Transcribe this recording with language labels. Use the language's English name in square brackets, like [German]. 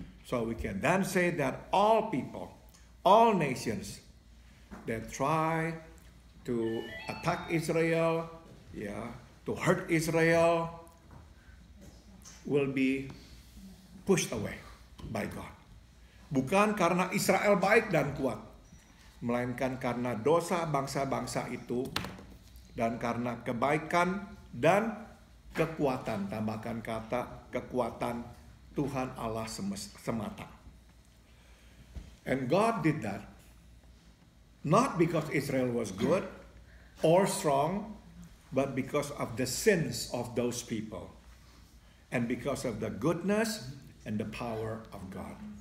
[English] So we can then say that all people, all nations that try to attack Israel, to hurt Israel, will be pushed away by God. [Indonesian] Bukan karena Israel baik dan kuat, melainkan karena dosa bangsa-bangsa itu dan karena kebaikan dan kekuatan, tambahkan kata kekuatan Tuhan Allah semata. [English] And God did that not because Israel was good or strong, but because of the sins of those people and because of the goodness and the power of God.